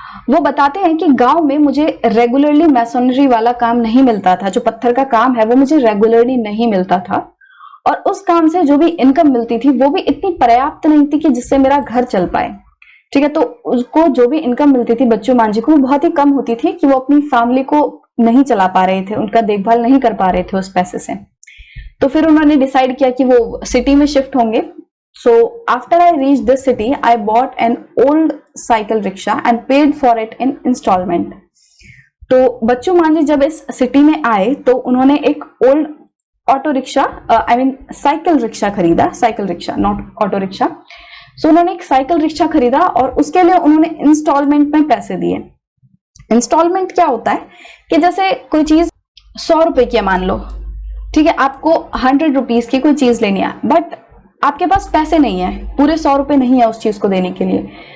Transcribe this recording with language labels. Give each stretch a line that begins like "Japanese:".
Hindi: वो बताते हैं कि गांव में मुझे रेगुलरली मैसोनरी वाला काम नहीं मिलता था, जो पत्थर का काम है वो मुझे रेगुलरली नहीं मिलता था, और उस काम से जो भी इनकम मिलती थी वो भी इतनी पर्याप्त नहीं थी कि जिससे मेरा घर चल पाए। ठीक है, तो उसको जो भी इनकम मिलती थी बच्चू मांझी को, वो बहुत ही कम होती थी कि वो अपनी फैमिली को नहीं चला पा रहे थे, उनका देखभाल नहीं कर पा रहे थे उस पैसे से। तो फिर उन्होंने डिसाइड किया कि वो सिटी में शिफ्ट होंगे।
English: So after I reached this city, I bought an old cycle rickshaw and paid for it in installment.
Hindi: तो बच्चू मांझी जब इस सिटी में आए तो उन्होंने एक old auto rickshaw,
English: I mean
Hindi: cycle rickshaw खरीदा, cycle rickshaw
English: Not auto rickshaw.
Hindi: सो उन्होंने एक साइकिल रिक्शा खरीदा और उसके लिए उन्होंने इंस्टॉलमेंट में पैसे दिए। इंस्टॉलमेंट क्या होता है कि जैसे कोई चीज 100 रुपए की है मान लो, ठीक है, आपको 100 रुपीज की कोई चीज लेनी है, बट आपके पास पैसे नहीं है, पूरे 100 रुपए नहीं है उस चीज को देने के लिए।